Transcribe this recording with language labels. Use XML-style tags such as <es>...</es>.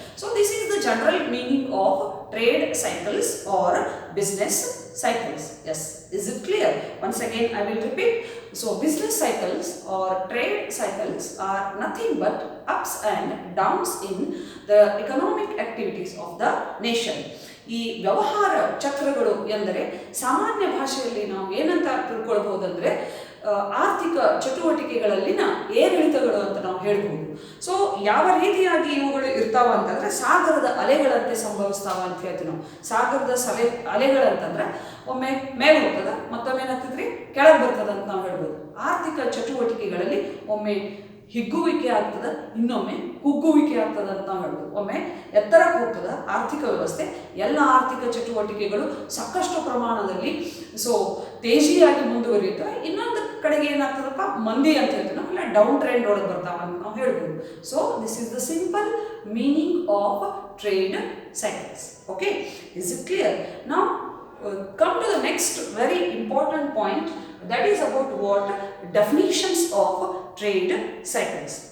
<en>So this is the general meaning of trade cycles or business cycles. Yes, is it clear? Once again I will repeat. So business cycles or trade cycles are nothing but ups and downs in the economic activities of the nation.</en> <kn>ಈ ವ್ಯವಹಾರ ಚಕ್ರಗಳು ಎಂದರೆ ಸಾಮಾನ್ಯ ಭಾಷೆಯಲ್ಲಿ ನಾವು ಏನಂತ ತಿಳ್ಕೊಳ್ಬಹುದಂದ್ರೆ ಆರ್ಥಿಕ ಚಟುವಟಿಕೆಗಳಲ್ಲಿನ ಏರಿಳಿತಗಳು ಅಂತ ನಾವು ಹೇಳ್ಬೋದು. ಸೊ ಯಾವ ರೀತಿಯಾಗಿ ಇವುಗಳು ಇರ್ತಾವ ಅಂತಂದ್ರೆ ಸಾಗರದ ಅಲೆಗಳಂತೆ ಸಂಭವಿಸ್ತಾವ ಅಂತ ಹೇಳ್ತೀವಿ ನಾವು. ಸಾಗರದ ಅಲೆಗಳಂತಂದ್ರೆ ಒಮ್ಮೆ ಮೇಲೆ ಹೋಗ್ತದ, ಮತ್ತೊಮ್ಮೆ ಏನಾಗ್ತದ್ರಿ ಕೆಳಗೆ ಬರ್ತದ ಅಂತ ನಾವು ಹೇಳ್ಬೋದು. ಆರ್ಥಿಕ ಚಟುವಟಿಕೆಗಳಲ್ಲಿ ಒಮ್ಮೆ ಹಿಗ್ಗುವಿಕೆ ಆಗ್ತದೆ, ಇನ್ನೊಮ್ಮೆ ಕುಗ್ಗುವಿಕೆ ಆಗ್ತದೆ ಅಂತ ನಾವು ಹೇಳ್ಬೋದು. ಒಮ್ಮೆ ಎತ್ತರಕ್ಕೆ ಹೋಗ್ತದೆ ಆರ್ಥಿಕ ವ್ಯವಸ್ಥೆ, ಎಲ್ಲ ಆರ್ಥಿಕ ಚಟುವಟಿಕೆಗಳು ಸಾಕಷ್ಟು ಪ್ರಮಾಣದಲ್ಲಿ ಸೊ ತೇಜಿಯಾಗಿ ಮುಂದುವರಿಯುತ್ತವೆ. ಇನ್ನೊಂದು ಕಡೆಗೆ ಏನಾಗ್ತದಪ್ಪ ಮಂದಿ ಅಂತ ಹೇಳ್ತೀವಿ ನಾವು, ಇಲ್ಲ ಡೌನ್ ಟ್ರೆಂಡ್ ಒಳಗೆ ಬರ್ತಾವ ಅಂತ ನಾವು ಹೇಳ್ಬೋದು.</kn> <en>So this is the simple meaning of trade cycles. Okay, is it clear? Now come to the next very important point, that is about what definitions of trade cycles.</en>